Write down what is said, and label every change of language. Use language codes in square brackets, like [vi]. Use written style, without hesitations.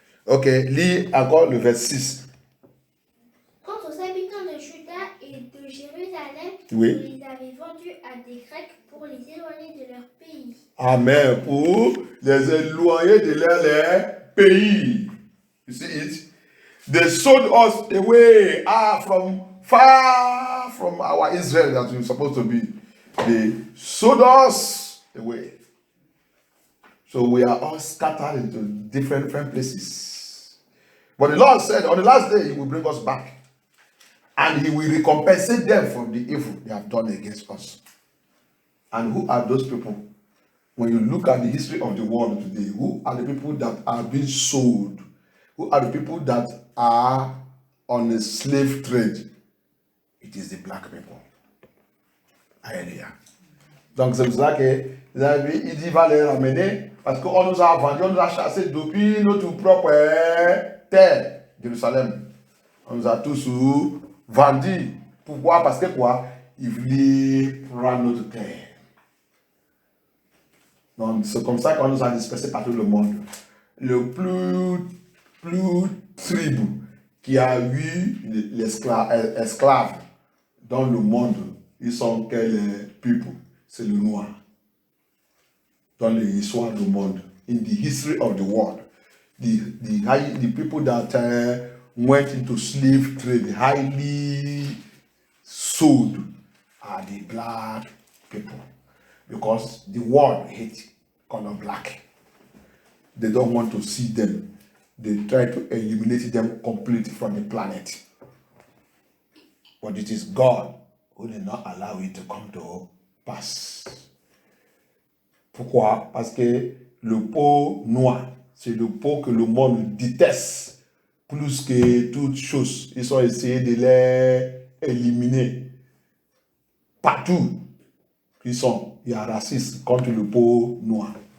[fr] Ok, lis encore le verset 6. Quant aux habitants de Juda et de Jérusalem, Oui. vous les avez vendus à des Grecs pour les éloigner de leur pays. Amen. Pour les éloigner de leur pays. [en] You see it? They sold us away from far from our Israel that we were supposed to be. They sold us away. So we are all scattered into different places. But the Lord said on the last day, He will bring us back. And He will recompensate them for the evil they have done against us. And who are those people? When you look at the history of the world today, who are the people that are being sold? Who are the people that are on a slave trade? It is the black people. Hallelujah. [fr] Donc c'est pour ça que il dit va les ramener parce qu'on nous a vendus, on nous a chassés depuis notre propre terre, Jérusalem. On nous a tous vendu. Pourquoi? Parce que quoi? Il voulait prendre notre terre. Donc, c'est comme ça qu'on nous a dispersés par tout le monde. Le plus tribu qui a eu l'esclave dans le monde, ils sont quel people? C'est le noir. Dans l'histoire du monde, [en] in the history of the world, the people that went into slave trade, highly sold, are the black people, because the world hates color black. They don't want to see them. They try to eliminate them completely from the planet. But it is God who did not allow it to come to pass. [fr] Pourquoi? Parce que le peau noir, c'est le peau que le monde déteste plus que toute chose. Ils ont essayé de les éliminer. Partout ils sont, il y a racisme contre le peau noir.